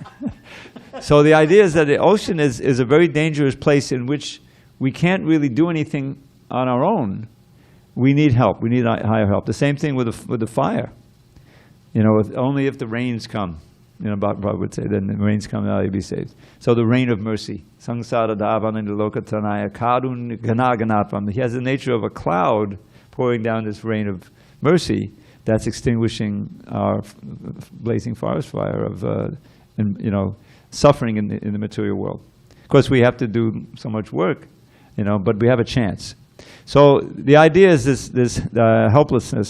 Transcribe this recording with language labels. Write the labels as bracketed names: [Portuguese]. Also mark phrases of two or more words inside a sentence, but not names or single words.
[English] So the idea is that the ocean is a very dangerous place in which we can't really do anything on our own. We need help. We need higher help. The same thing with the fire. You know, only if the rains come, you know, Bhagavad would say, then the rains come, now you'll be saved. So the rain of mercy. [Sanskrit] Sangsara dhavananda lokatanaya kadun ganaganatvam. [English] He has the nature of a cloud pouring down this rain of mercy that's extinguishing our blazing forest fire of, you know, suffering in the material world. Of course, we have to do so much work, you know, but we have a chance. So the idea is this helplessness.